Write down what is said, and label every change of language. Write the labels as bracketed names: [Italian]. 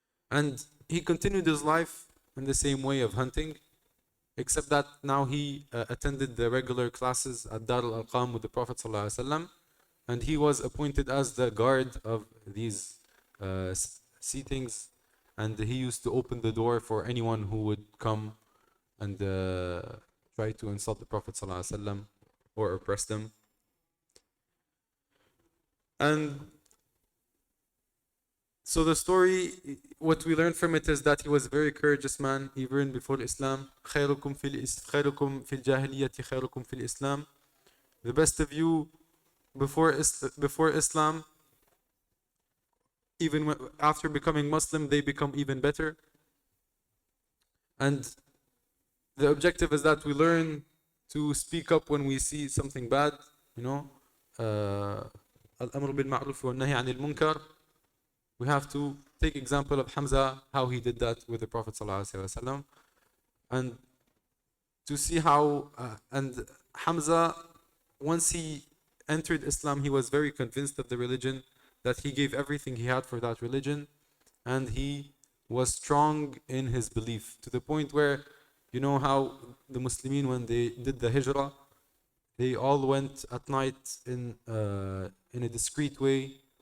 [English] And he continued his life in the same way of hunting, except that now he attended the regular classes at Dar al-Arqam with the Prophet ﷺ, and he was appointed as the guard of these seatings, and he used to open the door for anyone who would come and try to insult the Prophet ﷺ or oppress them. And so the story, what we learn from it is that he was a very courageous man even before Islam. [Arabic] خيركم في الجاهلية خيركم في الإسلام. [English] The best of you before Islam, even after becoming Muslim, they become even better. And the objective is that we learn to speak up when we see something bad, you know. [Arabic] الأمر بالمعروف والنهي عن المنكر. [English] We have to take example of Hamza, how he did that with the Prophet ﷺ, and to see how, and Hamza, once he entered Islam, he was very convinced of the religion, that he gave everything he had for that religion, and he was strong in his belief, to the point where, you know how the Muslimin, when they did the hijrah, they all went at night in a discreet way.